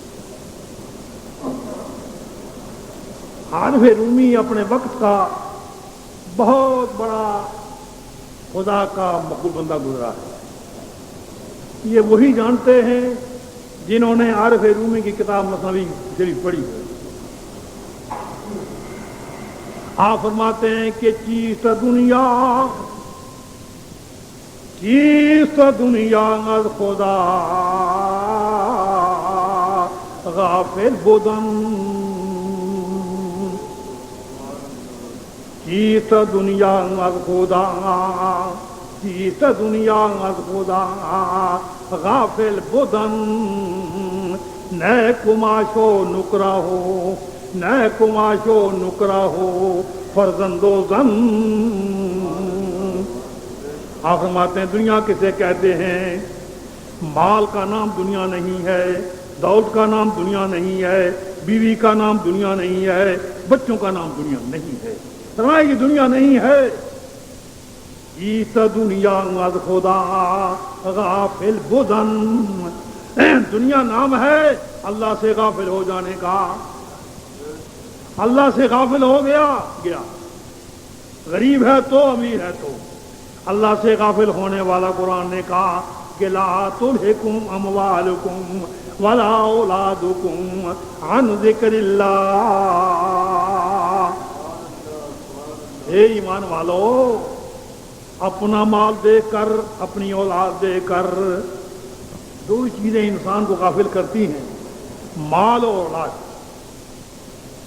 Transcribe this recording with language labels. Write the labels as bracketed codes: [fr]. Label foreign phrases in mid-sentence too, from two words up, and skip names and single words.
[ur] عارف رومی اپنے وقت کا بہت بڑا خدا کا مقبول بندہ گزرا ہے۔ یہ وہی جانتے ہیں جنہوں نے عارف رومی کی کتاب مثنوی شریف پڑھی ہے۔ آپ فرماتے ہیں کہ [fa] چیست دنیا از خدا غافل بودن، چیست دنیا از خدا، چیست دنیا از خدا غافل بودن، نئے کماش و نکرا ہو، نئے کماش و نکرا ہو فرزند و زن۔ [ur] آپ فرماتے ہیں دنیا کسے کہتے ہیں؟ مال کا نام دنیا نہیں ہے، دولت کا نام دنیا نہیں ہے، بیوی کا نام دنیا نہیں ہے، بچوں کا نام دنیا نہیں ہے۔ فرمایا یہ دنیا نہیں ہے۔ یہ [fa] دنیا از خدا غافل بودن، [ur] دنیا نام ہے اللہ سے غافل ہو جانے کا۔ اللہ سے غافل ہو گیا، غریب ہے تو امیر ہے تو اللہ سے غافل ہونے والا قرآن نے کہا کہ [ar] لا تلہکم اموالکم ولا اولادکم عن ذکر اللہ۔ [ur] اے ایمان والو، اپنا مال دے کر، اپنی اولاد دے کر، دو چیزیں انسان کو غافل کرتی ہیں، مال اور اولاد۔